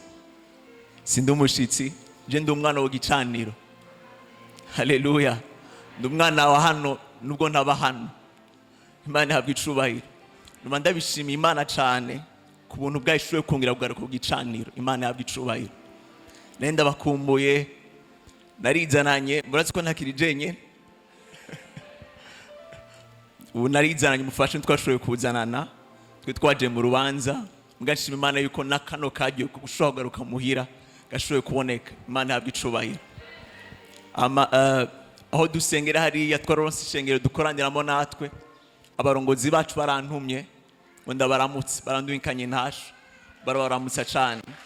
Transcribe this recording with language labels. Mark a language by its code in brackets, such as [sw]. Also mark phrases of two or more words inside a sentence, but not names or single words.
[rn] Sindi umushitsi, je ndi umwana wo gicaniro. Haleluya. Ndi umwana wa hano nubwo ntaba hano. Imana ihabwe icubahiro. Numa ndabishimiye Imana cyane ku buntu bwayishuye kongera kugaruka ku gicaniro. Imana ihabwe icubahiro. Nenda bakumbuye narizananye, murazi ko ntakiri jenye. Ubu narizananye mufashe twashoboye kuzanana. Twaje mu rubanza, mugashima Imana yuko nakano kagiye gushobora kugaruka muhira gashoboye kuboneka. Imana ihabwe icubahiro. Aho dusengera hariya twaronse ishengero dukoraniramo natwe, abarongozi bacu barantumye ngo ndabaramutse, baranduikanye ntasho, barabaramutsa cyane.